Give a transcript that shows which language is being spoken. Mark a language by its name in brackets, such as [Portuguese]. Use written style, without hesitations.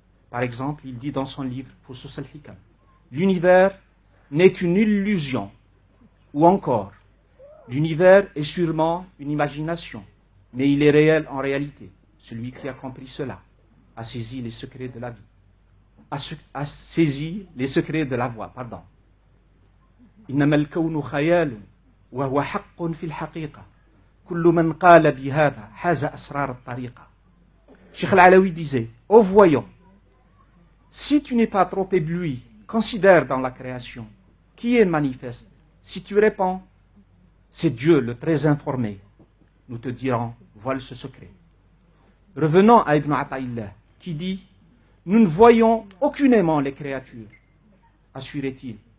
[French] Par exemple, il dit dans son livre « Fusus al-Hikam » l'univers n'est qu'une illusion, ou encore, l'univers est sûrement une imagination, mais il est réel en réalité. Celui qui a compris cela a saisi les secrets de la vie, a saisi les secrets de la voix, pardon. [Arabic] إنما الكون خيال وهو حق في الحقيقة كل من قال بهذا حاز أسرار الطريقة. [French] Cheikh Al-Alawi disait, ô voyant, si tu n'es pas trop ébloui, considère dans la création qui est manifeste. Si tu réponds, c'est Dieu le très informé. Nous te dirons, voile ce secret. Revenons à Ibn Ata'illah, qui dit, nous ne voyons aucunement les créatures, assurait-il.